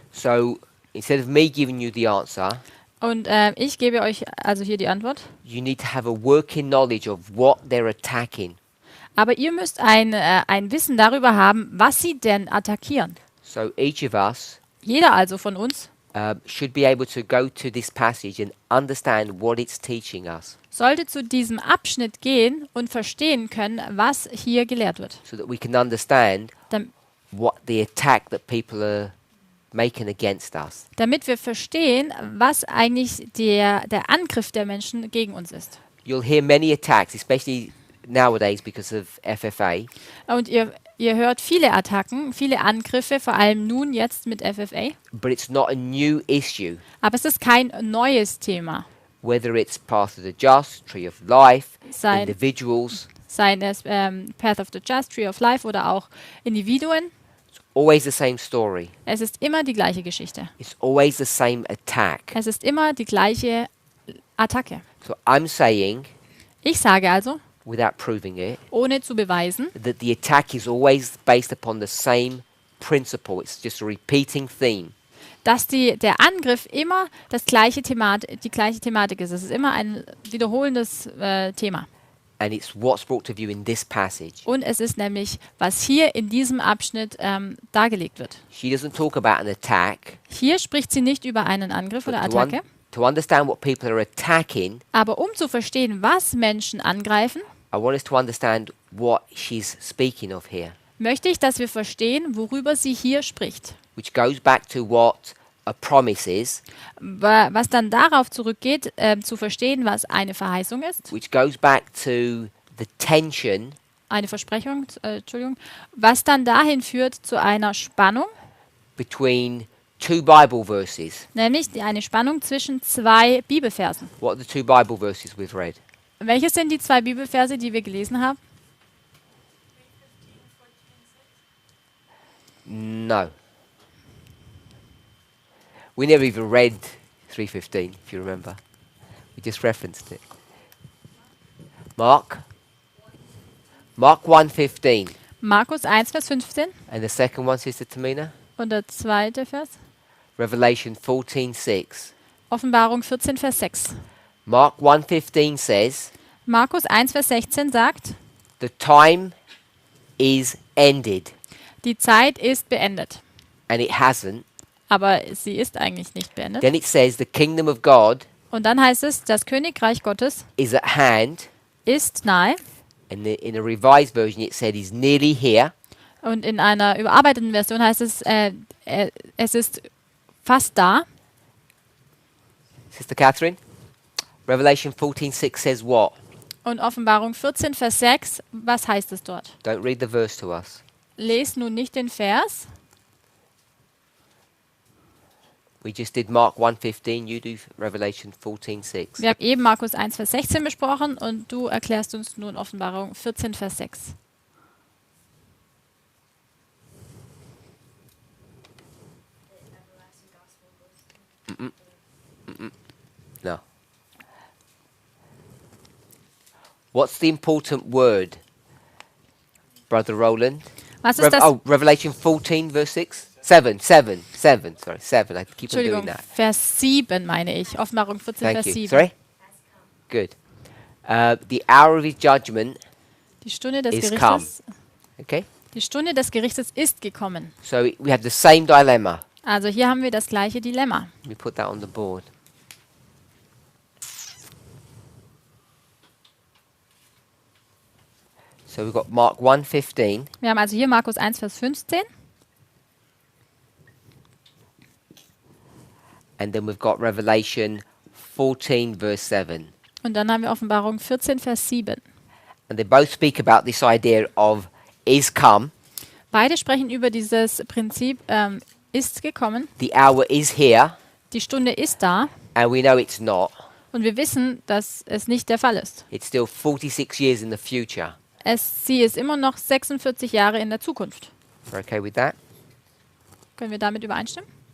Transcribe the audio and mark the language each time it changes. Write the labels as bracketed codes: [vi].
[en] So instead of me giving you the answer, [de] Und ich gebe euch also hier die Antwort. [en] you need to have a working knowledge of what they're attacking. [de] Aber ihr müsst ein Wissen darüber haben, was sie denn attackieren. [en] So each of us [de] Jeder also von uns [en] should be able to go to this passage and understand what it's teaching us, [de] sollte zu diesem Abschnitt gehen und verstehen können, was hier gelehrt wird. [en] so that we can understand [de] Dam [en] what the attack that people are making against us. [de] damit wir verstehen, was eigentlich der Angriff der Menschen gegen uns ist. [en] You'll hear many attacks, especially nowadays because of FFA. [de] Und ihr hört viele Attacken, viele Angriffe, vor allem nun jetzt mit FFA. [en] But it's not a new issue. [de] Aber es ist kein neues Thema. [en] Whether it's Path of the Just, Tree of Life, [de] Sein- [en] individuals, [de] Seien es Path of the Just, Tree of Life oder auch Individuen. [en] always the same story. [de] Es ist immer die gleiche Geschichte. [en] It's always the same attack. [de] Es ist immer die gleiche Attacke. [en] So I'm saying, [de] Ich sage also, [en] without proving it, [de] ohne zu beweisen, [en] that the attack is always based upon the same principle. It's just a repeating theme. [de] dass der Angriff immer die gleiche Thematik ist. Es ist immer ein wiederholendes Thema. [en] And it's what's brought to view in this passage. [de] Und es ist nämlich, was hier in diesem Abschnitt dargelegt wird. [en] She doesn't talk about an attack. [de] Hier spricht sie nicht über einen Angriff oder [en] But [de] Attacke. [en] to understand what people are attacking, [de] Aber um zu verstehen, was Menschen angreifen, [en] I want us to understand what she's speaking of here, [de] möchte ich, dass wir verstehen, worüber sie hier spricht. [en] which goes back to what a promise is, [de] Was dann darauf zurückgeht, zu verstehen, was eine Verheißung ist, [en] which goes back to the tension [de] eine Versprechung, Entschuldigung, was dann dahin führt zu einer Spannung, [en] between two Bible verses. [de] nämlich eine Spannung zwischen zwei Bibelversen. [en] What are the two Bible verses we've read? [de] Welche sind die zwei Bibelverse, die wir gelesen haben? [en] 3:15, 14, 6. No. We never even read 3:15, if you remember. We just referenced it. Mark 1:15. [de] Markus 1, Vers 15 [en] And the second one, Sister Tamina? [de] und der zweite Vers. [en] Revelation 14:6. [de] Offenbarung 14, Vers 6. [en] Mark 1:15 says, [de] Markus 1, Vers 16 sagt, [en] the time is ended. [de] die Zeit ist beendet. [en] And it hasn't. [de] Aber sie ist eigentlich nicht beendet. [en] Then it says the kingdom of God [de] Und dann heißt es, das Königreich Gottes [en] is at hand. [de] ist nahe. [en] And in a revised version it said is nearly here. [de] Und in einer überarbeiteten Version heißt es, es ist fast da. [en] Sister Catherine? Revelation 14:6 says what? [de] Und Offenbarung 14, Vers 6, was heißt es dort? [en] Don't read the verse to us. [de] Lest nun nicht den Vers. [en] We just did Mark 1:15, you do Revelation 14:6. [de] Wir haben eben Markus 1, Vers 16 besprochen und du erklärst uns nun Offenbarung 14, Vers 6. [en] What's the important word, Brother Roland? [de] Was ist das? [en] Revelation 14, verse 6? 7. Sorry, 7. I keep on doing [de] Entschuldigung, [en] that. [de] Vers 7 meine ich. Offenbarung 14, [en] Thank [de] Vers [en] you. [de] 7. [en] Sorry? Good. The hour of his judgment [de] Die Stunde des [en] is [de] Gerichtes. [en] Okay? [de] Die Stunde des Gerichtes ist gekommen. [en] So we have the same dilemma. [de] Also hier haben wir das gleiche Dilemma. [en] Let me put that on the board. So we've got Mark 1:15. [de] Wir haben also hier Markus 1, Vers 15. [en] And then we've got Revelation 14, verse 7. [de] Und dann haben wir Offenbarung 14, Vers 7. [en] And they both speak about this idea of is come, [de] Beide sprechen über dieses Prinzip, ist gekommen, [en] the hour is here, [de] die Stunde ist da [en] and we know it's not. [de] und wir wissen, dass es nicht der Fall ist. [en] It's still 46 years in the future. [de] Sie ist immer noch 46 Jahre in der Zukunft. [en] We're okay with that? [de] Können wir damit übereinstimmen?